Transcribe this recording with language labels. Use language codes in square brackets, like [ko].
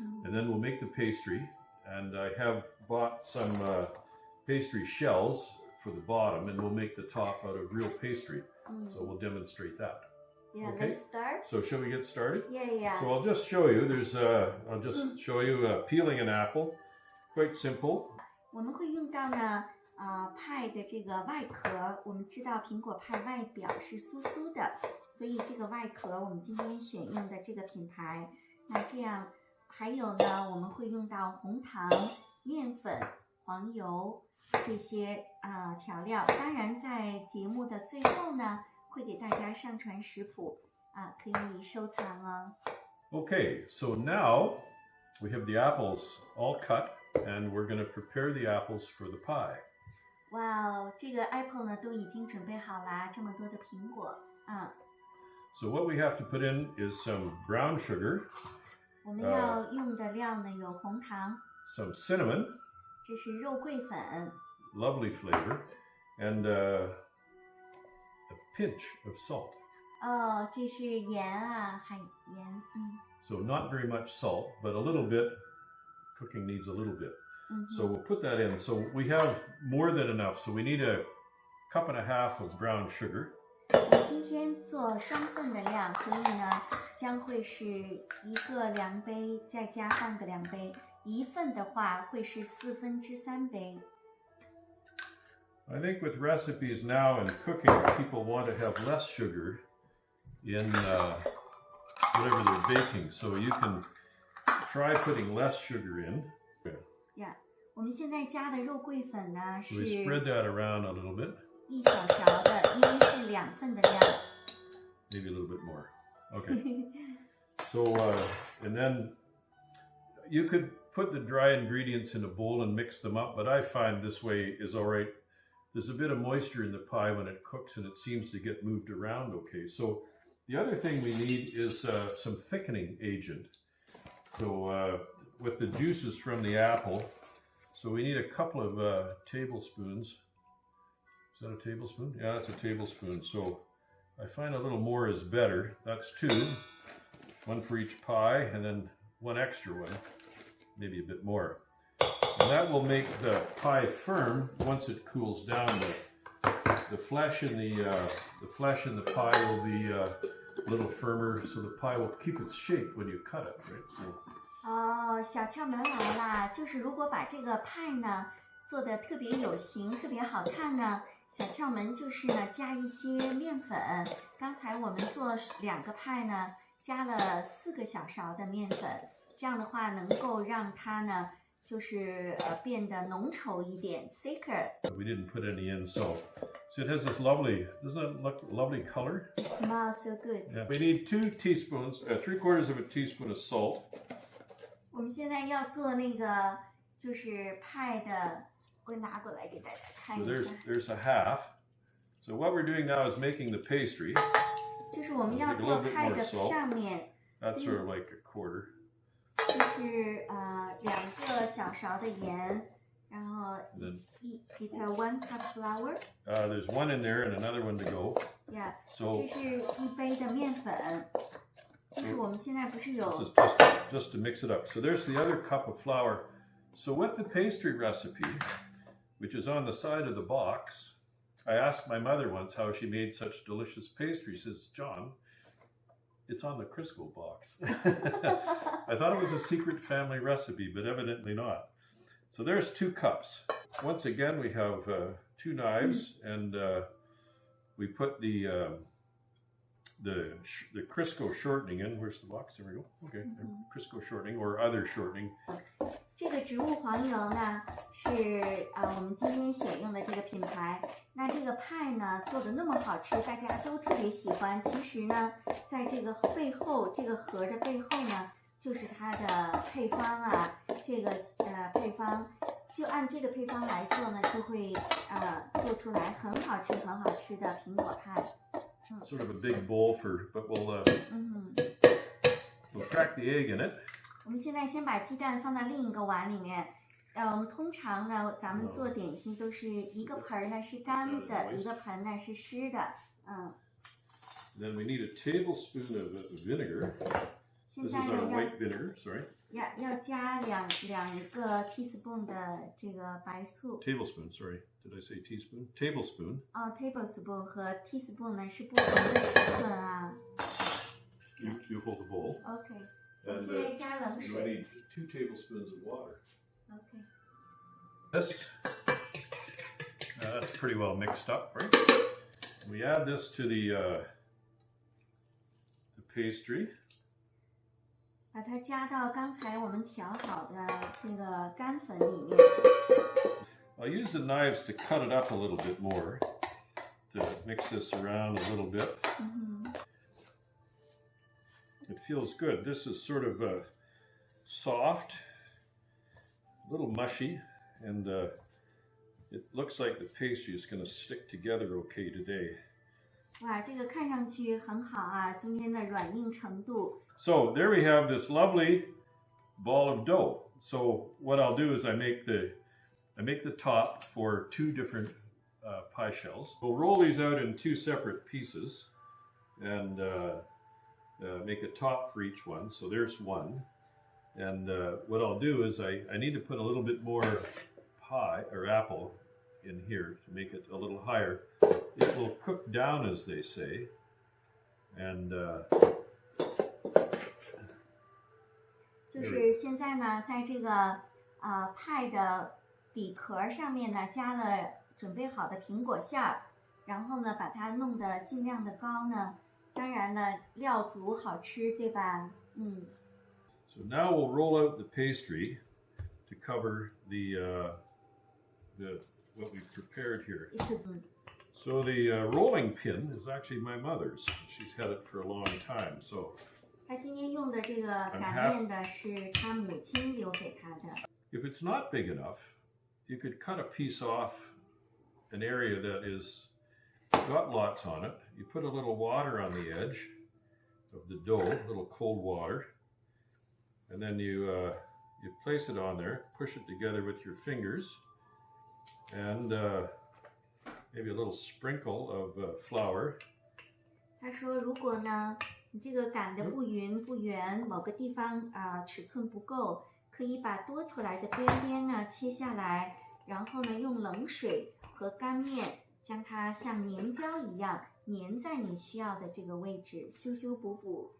[en] And then we'll make the pastry. And I have bought some pastry shells for the bottom, and we'll make the top out of real pastry. So we'll demonstrate that. Yeah, Okay. let's start. So shall we get started? Yeah. So I'll just show you. I'll just show you peeling an apple. Quite simple. [zh] 我们会用到呢，派的这个外壳。我们知道苹果派外表是酥酥的，所以这个外壳我们今天选用的这个品牌。那这样还有呢，我们会用到红糖、面粉、黄油这些调料。当然，在节目的最后呢，会给大家上传食谱可以收藏哦。 [en] Okay, so now we have the apples all cut, and we're going to prepare the apples for the pie. [zh] 哇哦，这个 apple 呢都已经准备好啦，这么多的苹果 [en] So what we have to put in is some brown sugar, [zh] 我们要用的料呢有红糖， [en] some cinnamon, [zh] 这是肉桂粉， [en] lovely flavor, and a pinch of salt. [zh] 哦，这是盐海盐 [en] So not very much salt, but a little bit. Cooking needs a little bit. So we'll put that in. So we have more than enough. So we need a cup and a half of brown sugar. [zh] 我今天做双份的量，所以呢将会是1个量杯，再加半个量杯。一份的话会是3/4杯。 [en] I think with recipes now and cooking, people want to have less sugar in whatever they're baking. So you can try putting less sugar in. [zh] Yeah， 我们现在加的肉桂粉呢 [en] So [zh] 是 [en] we spread that around a little bit. [zh] 1小勺的，因为是2份的量。 [en] Maybe a little bit more. Okay. So, and then you could put the dry ingredients in a bowl and mix them up, but I find this way is all right. There's a bit of moisture in the pie when it cooks, and it seems to get moved around okay. So the other thing we need is some thickening agent. So with the juices from the apple, so we need a couple of tablespoons. Is that a tablespoon? Yeah, that's a tablespoon. So I find a little more is better. That's 2, 1 for each pie, and then 1 extra one, maybe a bit more. And that will make the pie firm once it cools down. The flesh in the pie will be a little firmer, so the pie will keep its shape when you cut it, right? So. [zh] 小窍门来啦，就是如果把这个派呢做得特别有型、特别好看呢，小窍门就是呢加一些面粉。刚才我们做2个派呢，加了4个小勺的面粉，这样的话能够让它呢就是变得浓稠一点 ， [en] thicker。 We didn't put any in, so it has this lovely. Doesn't it look lovely color? It smells so good. Yeah. We need 2 teaspoons, 3/4 of a teaspoon of salt. [zh] 我们现在要做那个就是派的，我拿过来给大家看 [en] So [zh] 一下。 [en] there's a half. So what we're doing now is making the pastry. [zh] 就是我们要做派的上面。 [en] That's sort of like a quarter. [zh] 就是2个小勺的盐，然后 [en] it's a 1 cup flour. There's 1 in there and another one to go. Yeah. So [zh] 这是1杯的面粉，就是我们现在不是有。 [en] This is just to mix it up. So there's the other cup of flour. So with the pastry recipe, which is on the side of the box, I asked my mother once how she made such delicious pastry. She says, John, it's on the Crisco box. I thought it was a secret family recipe, but evidently not. So there's 2 cups. Once again, we have 2 knives, and we put the Crisco shortening in. Where's the box? There we go. Okay, Crisco shortening or other shortening. [zh] 这个植物黄油呢是我们今天选用的这个品牌。那这个派呢做的那么好吃，大家都特别喜欢。其实呢，在这个背后，这个盒的背后呢，就是它的配方啊，这个配方就按这个配方来做呢，就会做出来很好吃的苹果派。 [en] Sort of a big bowl but we'll crack the egg in it. [zh] 我们现在先把鸡蛋放到另一个碗里面。我们通常呢，咱们做点心都是一个盆呢是干的，一个盆呢是湿的。 [en] Then we need a tablespoon of vinegar. [zh] 现 [en] This [zh] 在 [en] is [zh] 呢 [en] our white vinegar, sorry. [zh] 要加两个 teaspoon 的这个白醋。 [en] Tablespoon, sorry. Did I say teaspoon? Tablespoon. [zh] Tablespoon 和 teaspoon 呢是不同的尺寸啊。 [en] You hold the bowl. OK。 And [zh] 现在加冷 [en] I [zh] 水。 [en] need 2 tablespoons of water. OK。 This, that's pretty well mixed up, right? We add this to the pastry. [zh] 把它加到刚才我们调好的这个干粉里面。 [en] I'll use the knives to cut it up a little bit more, to mix this around a little bit. It feels good. This is sort of soft, a little mushy, and it looks like the pastry is going to stick together okay today. [zh] 哇，这个看上去很好啊，今天的软硬程度。 [en] So there we have this lovely ball of dough. So what I'll do is I make the top for 2 different pie shells. We'll roll these out in 2 separate pieces and make a top for each one. So there's one. And what I'll do is I need to put a little bit more pie or apple in here to make it a little higher. It will cook down, as they say. And [zh] 就是现在呢，在这个派的底壳上面呢，加了准备好的苹果馅儿，然后呢，把它弄得尽量的高呢。当然呢，料足好吃，对吧 [en] So now we'll roll out the pastry to cover the what we've prepared here. So the rolling pin is actually my mother's. She's had it for a long time. So [zh] 他今天用的这个擀面的是他母亲留给他的。 [en] if it's not big enough, you could cut a piece off an area that is got lots on it. You put a little water on the edge of the dough, a little cold water, and then you place it on there, push it together with your fingers, and maybe a little sprinkle of flour. [zh] 他说，如果呢，你这个擀的不匀不圆，某个地方尺寸不够，可以把多出来的边边呢切下来，然后呢用冷水和干面将它像粘胶一样粘在你需要的这个位置，修修补补。